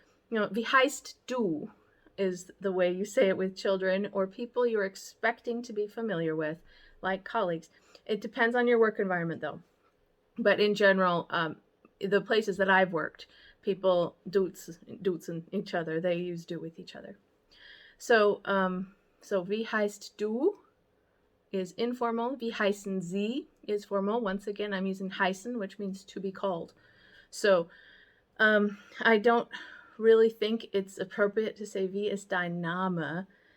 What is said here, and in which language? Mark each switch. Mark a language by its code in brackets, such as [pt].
[de] Wie heißt du [en] is the way you say it with children or people you're expecting to be familiar with, like colleagues. It depends on your work environment though. But in general, the places that I've worked, people duzen each other. They use du with each other. So, [de] wie heißt du [en] is informal. [de] Wie heißen Sie [en] is formal. Once again, I'm using heißen, which means to be called. So, I don't really think it's appropriate to say [de] wie ist dein Name.